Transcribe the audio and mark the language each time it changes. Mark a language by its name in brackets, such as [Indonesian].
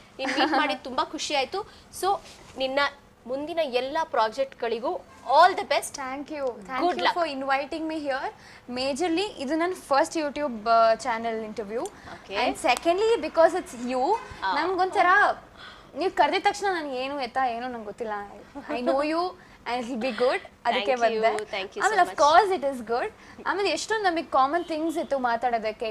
[Kannada] ನೀನು ಮೀಟ್ ಮಾಡಿದ್ದು ತುಂಬ ಖುಷಿ ಆಯಿತು. ಸೊ ನಿನ್ನ ಮುಂದಿನ ಎಲ್ಲ ಪ್ರಾಜೆಕ್ಟ್ಗಳಿಗೂ all the best. [English] Thank you for inviting me here. [Kannada] Majorly ಇದು ನನ್ನ first YouTube channel interview. [English] and secondly because it's you, [Kannada] ನಮ್ಗೊಂಥರ ನೀವು ಕರೆದ ತಕ್ಷಣ ನನಗೆ ಏನು ನಂಗೆ ಗೊತ್ತಿಲ್ಲ. [English] I know you and it will be good. [Kannada] ಅದಕ್ಕೆ ಬಂದೆ. ಆಮೇಲೆ [English] of course it is good. [Kannada] ಆಮೇಲೆ ಎಷ್ಟೊಂದು ನಮಗೆ ಕಾಮನ್ ಥಿಂಗ್ಸ್ ಇತ್ತು ಮಾತಾಡೋದಕ್ಕೆ.